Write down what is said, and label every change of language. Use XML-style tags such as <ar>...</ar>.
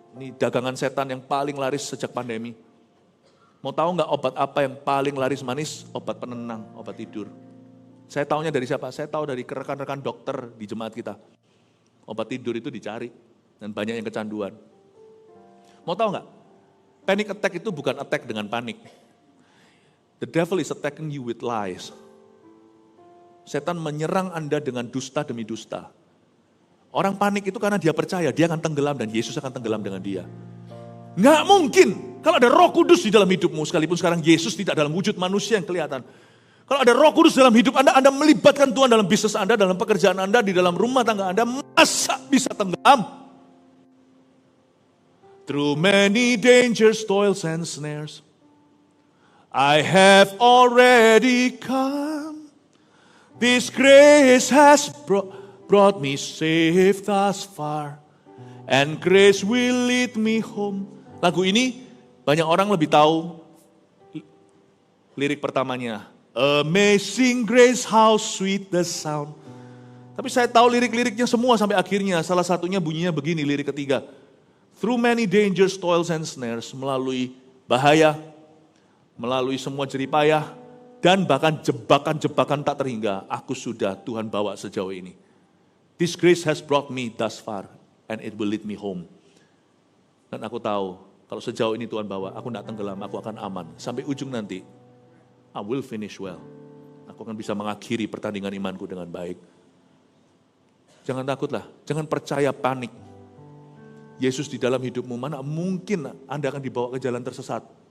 <id>Ini dagangan setan yang paling laris sejak pandemi. Mau tahu nggak obat apa yang paling laris manis? Obat penenang, obat tidur. Saya tahunya dari siapa? Saya tahu dari rekan-rekan dokter di jemaat kita. Obat tidur itu dicari dan banyak yang kecanduan. Mau tahu nggak? Panic attack itu bukan attack dengan panik.</id> <en>The devil is attacking you with lies.</en> <id>Setan menyerang Anda dengan dusta demi dusta. Orang panik itu karena dia percaya dia akan tenggelam dan Yesus akan tenggelam dengan dia. Nggak mungkin kalau ada Roh Kudus di dalam hidupmu, sekalipun sekarang Yesus tidak dalam wujud manusia yang kelihatan. Kalau ada Roh Kudus dalam hidup Anda melibatkan Tuhan dalam bisnis Anda, dalam pekerjaan Anda, di dalam rumah tangga Anda, masa bisa tenggelam?</id> <en>Through many dangers, toils and snares, I have already come. This grace has brought me safe thus far, and grace will lead me home.</en> <id>Lagu ini banyak orang lebih tahu lirik pertamanya.</id> <en>Amazing grace, how sweet the sound.</en> <id>Tapi saya tahu lirik-liriknya semua sampai akhirnya. Salah satunya bunyinya begini, lirik ketiga.</id> <en>Through many dangers, toils and snares,</en> <id>melalui bahaya, melalui semua jeripayah, dan bahkan jebakan-jebakan tak terhingga, aku sudah Tuhan bawa sejauh ini.</id> <en>This grace has brought me thus far, and it will lead me home.</en> <id>Dan aku tahu, Kalau sejauh ini Tuhan bawa, aku tidak tenggelam, aku akan aman. Sampai ujung nanti,</id> <en>I will finish well.</en> <id>Aku akan bisa mengakhiri pertandingan imanku dengan baik. Jangan takutlah, jangan percaya panik. Yesus di dalam hidupmu, mana mungkin Anda akan dibawa ke jalan tersesat.</id>